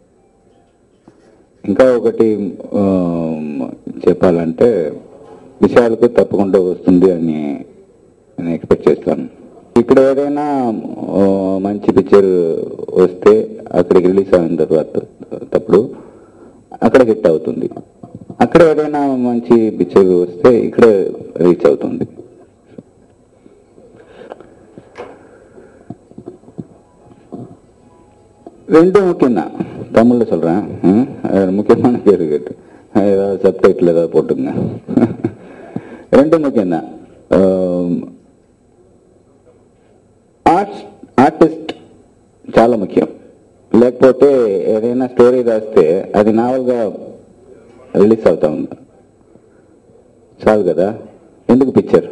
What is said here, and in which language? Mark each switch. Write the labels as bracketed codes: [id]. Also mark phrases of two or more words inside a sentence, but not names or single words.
[te] ఇంకా ఒకటి చెప్పాలంటే విశాల్కు తప్పకుండా వస్తుంది అని నేను ఎక్స్పెక్ట్ చేస్తాను. ఇక్కడ ఏదైనా మంచి పిక్చర్ వస్తే అక్కడికి రిలీజ్ అయిన తర్వాత తప్పుడు అక్కడ హిట్ అవుతుంది. అక్కడ ఏదైనా మంచి పిక్చర్ వస్తే ఇక్కడ రీచ్ అవుతుంది. [ta] ரெண்டு முக்கியம் தான். தமிழ்ல சொல்றேன், முக்கியமான பேரு கேட்டு ஏதாவது சப்டைட்டில் ஏதாவது போட்டுங்க. ரெண்டு முக்கியம்தான். [te] ఆర్టిస్ట్ చాలా ముఖ్యం. లేకపోతే ఏదైనా స్టోరీ రాస్తే అది నావల్గా రిలీజ్ అవుతా ఉంది చాలు కదా, ఎందుకు పిక్చర్?